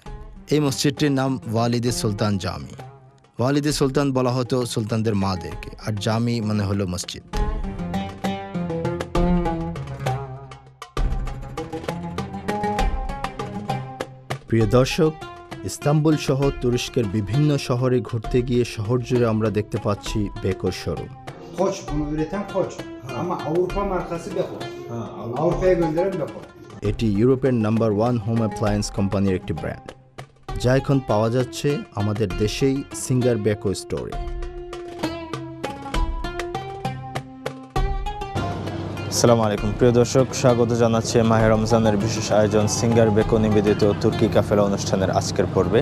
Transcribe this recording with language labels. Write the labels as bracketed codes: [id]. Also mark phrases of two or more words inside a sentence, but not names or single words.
[bn] এই মসজিদটির নাম ওয়ালিদে সুলতান জামি। ওয়ালিদে সুলতান বলা হতো সুলতানদের মাদেরকে, আর জামি মানে হলো মসজিদ। প্রিয় দর্শক, ইস্তাম্বুল সহ তুরস্কের বিভিন্ন শহরে ঘুরতে গিয়ে শহর জুড়ে আমরা দেখতে পাচ্ছি বেকোর শোরুম। [tr] Koç, bunu üreten Koç. Ama Avrupa markası Beko. Avrupa'ya gönderen Beko. [bn] এটি ইউরোপের নাম্বার 1 [en] home appliance company [bn] একটি ব্র্যান্ড, যা এখন পাওয়া যাচ্ছে আমাদের দেশেই সিঙ্গার বেকো স্টোরে। [ar] السلام عليكم [bn] প্রিয় দর্শক, স্বাগত জানাচ্ছি মাহে রমজানের বিশেষ আয়োজন সিঙ্গার বেকো নিবেদিত তুর্কি কাফেলা অনুষ্ঠানের আজকের পর্বে।